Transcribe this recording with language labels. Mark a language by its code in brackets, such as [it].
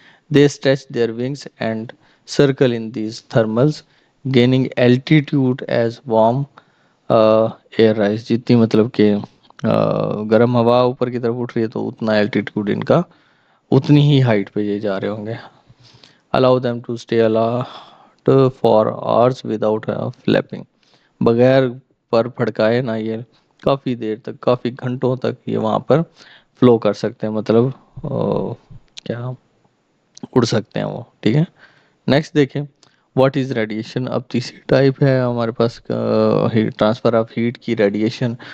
[en] They stretch their wings and circle in these thermals gaining altitude as warm air rise. [ur] جتنی مطلب کہ گرم ہوا اوپر کی طرف اٹھ رہی ہے تو اتنا الٹیٹیوڈ ان کا، اتنی ہی ہائٹ پہ یہ جا رہے ہوں گے. [en] allow them to stay aloft for hours without flapping. [ur] بغیر پر پھڑکائے نہ یہ کافی دیر تک، کافی گھنٹوں تک یہ وہاں پر فلو کر سکتے ہیں، مطلب کیا اڑ سکتے ہیں وہ. ٹھیک ہے، نیکسٹ دیکھیں [en] What is radiation. [ur] اب تیسری ٹائپ ہے ہمارے پاس ٹرانسفر آف ہیٹ کی، ریڈیشن.